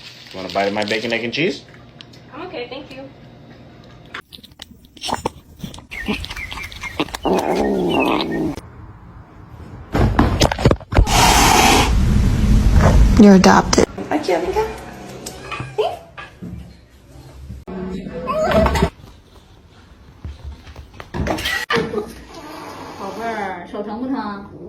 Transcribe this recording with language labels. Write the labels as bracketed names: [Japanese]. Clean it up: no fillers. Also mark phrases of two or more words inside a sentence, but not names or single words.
[English] Want a bite of my bacon, egg, and cheese? I'm okay, thank you. You're adopted. [Spanish] Aquí, amiga. [Chinese] 宝贝儿，手疼不疼？